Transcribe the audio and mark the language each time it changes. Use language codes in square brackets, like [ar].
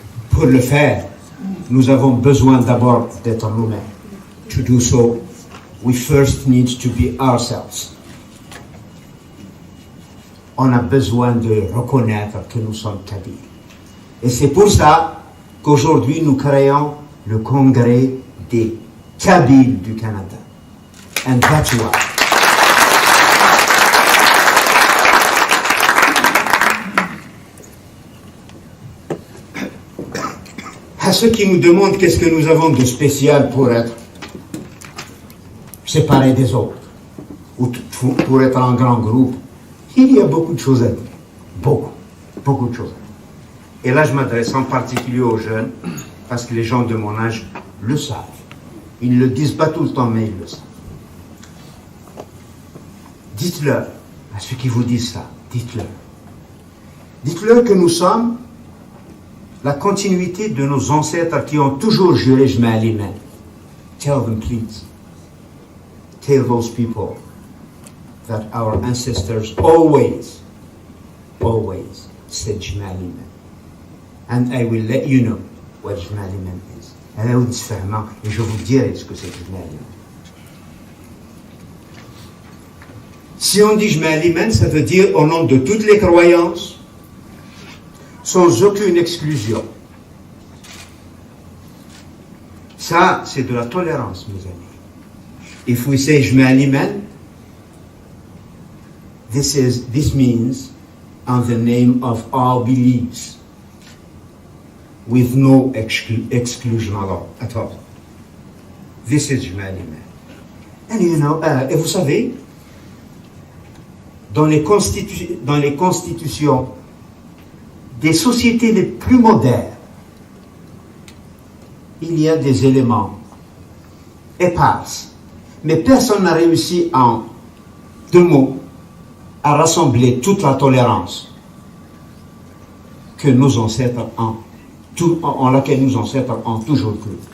[fr] Pour le faire, nous avons besoin d'abord d'être nous-mêmes. [en] To do so, we first need to be ourselves. [fr] On a besoin de reconnaître que nous sommes Kabyles. Et c'est pour ça qu'aujourd'hui nous créons le Congrès des Kabyles du Canada. [en] And that's why. [fr] À ceux qui nous demandent qu'est-ce que nous avons de spécial pour être séparés des autres, ou pour être un grand groupe, il y a beaucoup de choses à dire. Beaucoup de choses. Et là, je m'adresse en particulier aux jeunes, parce que les gens de mon âge le savent. Ils ne le disent pas tout le temps, mais ils le savent. Dites-leur, à ceux qui vous disent ça, dites-leur. Dites-leur que nous sommes la continuité de nos ancêtres qui ont toujours juré Jma al-Iman. [en] Tell them, please. Tell those people that our ancestors always said Jma al-Iman. And I will let you know what Jma al-Iman is. [fr] Et je vous dirai ce que c'est Jma al-Iman. Si on dit Jma al-Iman, ça veut dire au nom de toutes les croyances, sans aucune exclusion. Ça, c'est de la tolérance, mes amis. [en] If we say Jma al-Iman, this means on the name of all beliefs, with no exclusion at all. This is Jma al-Iman. And you know, [fr] et vous savez, dans les constitutions des sociétés les plus modernes, il y a des éléments épars, mais personne n'a réussi en 2 mots à rassembler toute la tolérance que nos ancêtres en laquelle nos ancêtres ont toujours cru.